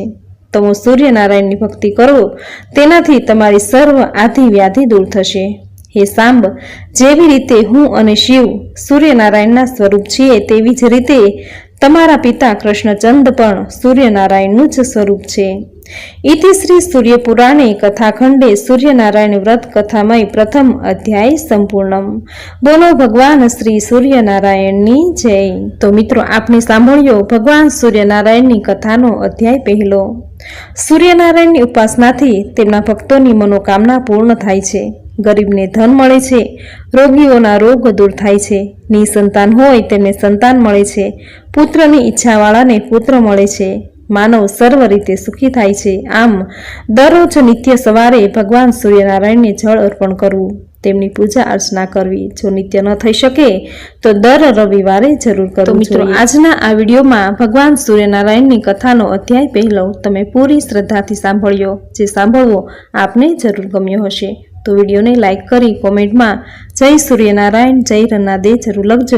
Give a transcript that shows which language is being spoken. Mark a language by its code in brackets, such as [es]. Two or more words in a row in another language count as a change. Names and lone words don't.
[gu] તમે સૂર્યનારાયણની ભક્તિ કરો, તેનાથી તમારી સર્વ આધિ વ્યાધિ દૂર થશે. હે સાંબ, જેવી રીતે હું અને શિવ સૂર્યનારાયણના સ્વરૂપ છીએ, તેવી જ રીતે તમારા પિતા કૃષ્ણચંદ પણ સૂર્યનારાયણનું જ સ્વરૂપ છે. [sa] इति श्री सूर्यपुराणे कथाखंडे सूर्यनारायण व्रत कथामय प्रथम अध्याय संपूर्णम। [gu] બોલો ભગવાન શ્રી સૂર્યનારાયણની જય। તો મિત્રો આપને સાંભળ્યો ભગવાન સૂર્યનારાયણની કથાનો અધ્યાય પહેલો। સૂર્યનારાયણની ઉપાસનાથી તેમના ભક્તોની મનોકામના પૂર્ણ થાય છે। ગરીબને ધન મળે છે, રોગીઓના રોગ દૂર થાય છે, નિસંતાન હોય તેમને સંતાન મળે છે, પુત્રની ઈચ્છાવાળાને પુત્ર મળે છે, માનવ સર્વ રીતે સુખી થાય છે। આમ દરરોજ નિત્ય સવારે ભગવાન સૂર્યનારાયણને જલ અર્પણ કરવું, તેમની પૂજા અર્ચના કરવી। જો નિત્ય ન થઈ શકે તો દર રવિવારે જરૂર કરવું જોઈએ। મિત્રો આજના આ વિડીયોમાં ભગવાન સૂર્યનારાયણની કથાનો અધ્યાય પહેલો તમે પૂરી શ્રદ્ધાથી સાંભળ્યો, જે સાંભળવો આપને જરૂર ગમ્યો હશે। તો વિડીયોને લાઈક કરી કોમેન્ટમાં જય સૂર્યનારાયણ જય રન્નાદે જરૂર લખજો।